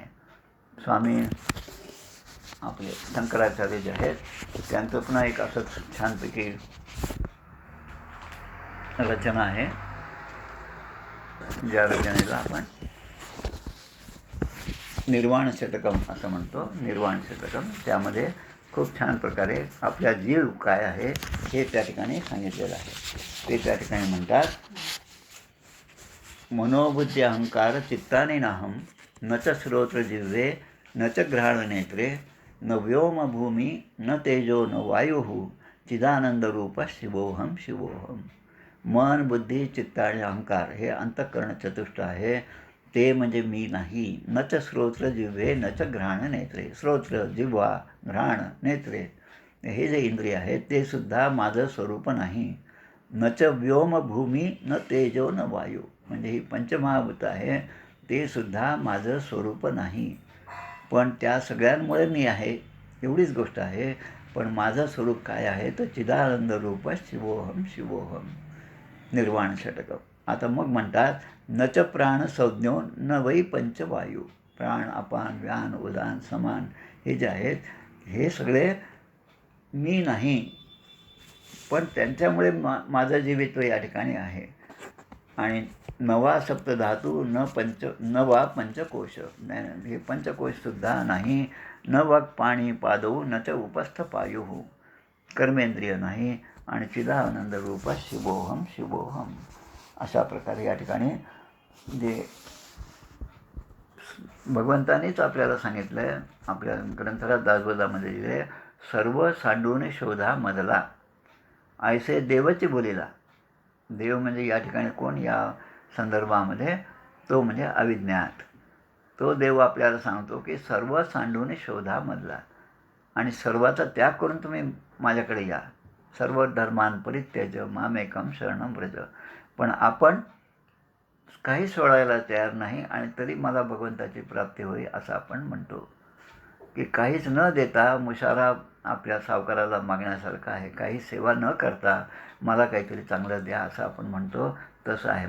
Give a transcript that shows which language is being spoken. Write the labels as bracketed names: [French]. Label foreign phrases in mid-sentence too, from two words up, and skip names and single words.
[Marathi] स्वामी आपले शंकराचार्य जे आहेत त्यांचं पुन्हा एक असंच छानपैकी रचना आहे, ज्या रचनेला आपण निर्वाण शतकम असं म्हणतो. निर्वाण शतकम त्यामध्ये खूप छान प्रकारे आपल्या जीव काय आहे हे त्या ठिकाणी सांगितलेलं आहे. ते त्या ठिकाणी म्हणतात, [Sanskrit] मनोबुद्धी अहंकार चित्ताने नाहम न च श्रोत्र जिह्वे न च घ्राणनेत्रे न व्योम भूमी न तेजो न वायु चिदानंदरूप शिवोहम शिवोहम. [Marathi] मन, बुद्धी, चित्त आणि अहंकार हे अंतःकरण चतुष्ट आहे. ते म्हणजे मी नाही. [Sanskrit] न च श्रोत्र जिव्हे न च घ्राण नेत्रे. [Marathi] श्रोत्र, जिव्हा, घ्राण, नेत्रे हे जे इंद्रिय आहेत ते सुद्धा माझं स्वरूप नाही. [Sanskrit] न च व्योम भूमी न तेजो न वायू [Marathi] म्हणजे ही पंचमहाभूत आहे ते सुद्धा माझं स्वरूप नाही. पण त्या सगळ्यांमुळे मी आहे एवढीच गोष्ट आहे. पण माझं स्वरूप काय आहे तर [Sanskrit] चिदानंद रूप शिवोहम शिवोहम. [Marathi] निर्वाण षटकम. आता मग म्हणतात, [Sanskrit] न च प्राण संज्ञो न वै पंचवायू. [Marathi] प्राण, अपान, व्यान, उदान, समान हे जे आहेत हे सगळे मी नाही, पण त्यांच्यामुळे माझं जीवित्व या ठिकाणी आहे. आणि [Sanskrit] नवा सप्तधातू नवा पंचकोश, [Marathi] हे पंचकोशसुद्धा नाही. [Sanskrit] न वाक पाणी पादऊ न च उपस्थ पायु, [Marathi] कर्मेंद्रिय नाही. आणि [Sanskrit] चिदानंद रूप शिवोहम शिवोहम. [Marathi] अशा प्रकारे या ठिकाणी जे भगवंतानीच आपल्याला सांगितलं आहे, आपल्या ग्रंथराज दासबोधामध्ये दिले, सर्व सांडून शोधा मधला ऐसे देवची बोलीला. देव म्हणजे या ठिकाणी कोण या संदर्भामध्ये? तो म्हणजे अविज्ञात. तो देव आपल्याला सांगतो की सर्व सांडून शोधा मधला, आणि सर्वाचा त्याग करून तुम्ही माझ्याकडे या. [Sanskrit] सर्व धर्मान परित्यज्य मामेकम शरणं व्रज. [Marathi] पण आपण काही सोडायला तयार नाही, आणि तरी मला भगवंताची प्राप्ती होईल असं आपण म्हणतो. की काहीच न देता मुशारा आपल्या सावकाराला मागण्यासारखं आहे. काही सेवा न करता मला काहीतरी चांगलं द्या असं आपण म्हणतो, तसं आहे.